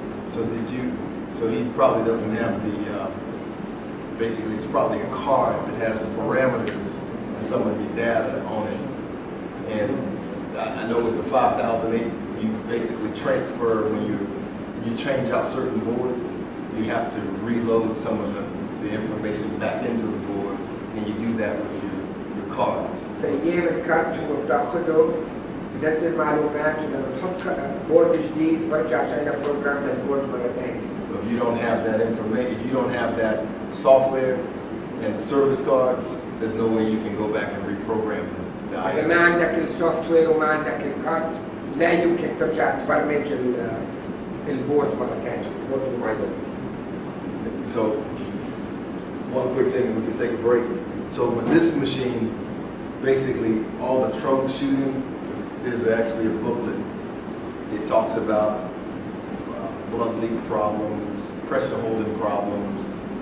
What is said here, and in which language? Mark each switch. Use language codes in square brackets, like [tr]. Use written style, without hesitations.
[en] So he probably doesn't have the, basically it's probably a card that has the parameters and some of your data on it. And I know with the 5008, you basically transfer when you change out certain boards, you have to reload some of the information back into the board, and you do that with your cards. [ar] بأيام الكارت هو بتاخده بنزل معلومات ولما تحط بورد جديد برجع بسوي بروجرام للبورد مرة ثانية. [en] So if you don't have that information, if you don't have that software and the service card, there's no way you can go back and reprogram the [ar] إذا [en] item. [ar] ما عندك السوفت وير وما عندك الكارت لا يمكن ترجع تبرمج البورد مرة ثانية، البورد المعين. [en] So one quick thing, we can take a break. So with this machine, basically all the troubleshooting is actually a booklet. It talks about blood leak problems, pressure holding problems.